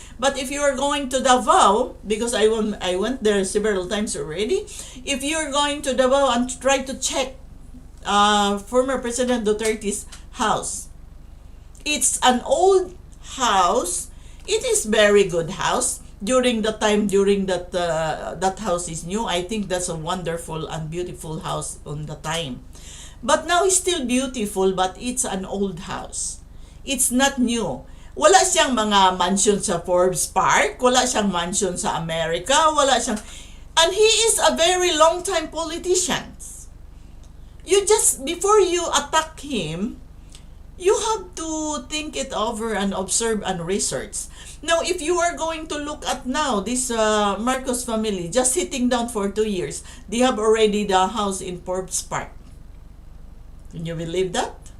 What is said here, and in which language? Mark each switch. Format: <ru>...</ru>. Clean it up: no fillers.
<en>But if you are going to Davao, because I went there several times already, if you are going to Davao and try to check former President Duterte's house, it's an old house. It is very good house. During that that house is new, I think that's a wonderful and beautiful house on the time. But now it's still beautiful, but it's an old house. It's not new.</en> <tl>Wala siyang mga mansion sa Forbes Park, wala siyang mansion sa America, wala siyang...</tl> <en>And he is a very long-time politician. You just, before you attack him, you have to think it over and observe and research. Now, if you are going to look at now, this Marcos family, just sitting down for 2 years, they have already the house in Forbes Park. Can you believe that?</en>